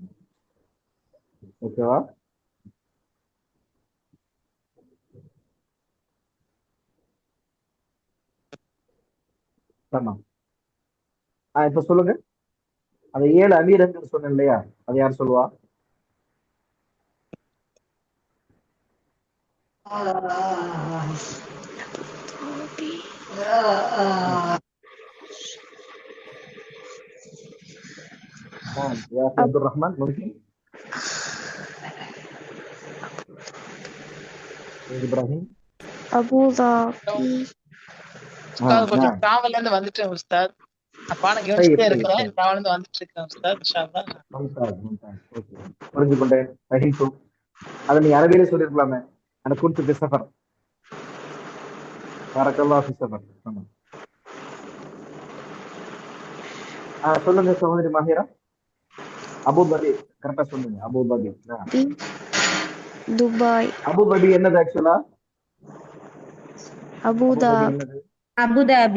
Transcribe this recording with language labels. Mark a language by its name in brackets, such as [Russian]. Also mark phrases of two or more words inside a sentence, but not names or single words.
[Tamil] ஓகேவா? ஆமா. இப்ப சொல்லுங்க, அந்த 7 அமீரகங்கள் சொன்னேன் இல்லையா, அது யார் சொல்லுவா? [Arabic] يا أخي عبد الرحمن ممكن إبراهيم. أبو ظبي. [Tamil] உஸ்தாத் கொஞ்சம் [Arabic] نعم. [Tamil] டிராவல்ல இருந்து வந்துட்டேன் உஸ்தாத். நான் பாடம் [Arabic] طيب [Tamil] கவனிச்சுட்டே [Arabic] طيب [Tamil] இருக்கிறேன். [Arabic] طيب [Tamil] டிராவல்ல இருந்து வந்துட்டு இருக்கேன் உஸ்தாத். [Arabic] إن شاء الله. ممتاز ممتاز. اوكي [Tamil] புரிஞ்சு கொண்டேன். [Arabic] فهمت. [Tamil] அதை நீ அரபியில சொல்லிருக்கலாமே. [Arabic] انا كنت في سفر. بارك الله في سفر. [Tamil] ஆமா. சொல்லுங்க சகோதரி மாஹிரா. அபுதாபி கரெக்டா சொன்னீங்க. அபுதாபி. [Arabic] دبي. [Tamil] அபுதாபி என்னது ஆக்சுவலா? [Arabic] أبو [Tamil] அபுதாபி [Arabic] ظبي. [Tamil] என்னது? அபுதாபி.